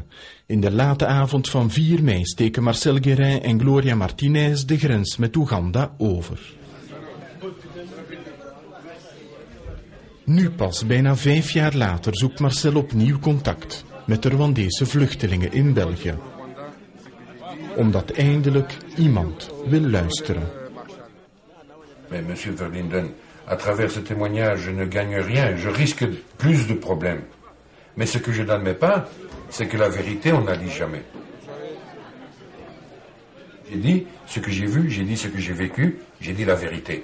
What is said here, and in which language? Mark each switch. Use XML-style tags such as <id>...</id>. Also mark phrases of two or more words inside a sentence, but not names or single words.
<nl>In de late avond van 4 mei steken Marcel Guérin en Gloria Martinez de grens met Oeganda over. Nu pas, bijna 5 jaar later, zoekt Marcel opnieuw contact met de Rwandese vluchtelingen in België. Omdat eindelijk iemand wil luisteren.</nl> <fr>Mais monsieur Verlinden, à travers ce témoignage, je ne gagne rien, je risque plus de problèmes. Mais ce que je n'admets pas, c'est que la vérité, on ne la dit jamais. J'ai dit ce que j'ai vu, j'ai dit ce que j'ai vécu, j'ai dit la vérité.</fr>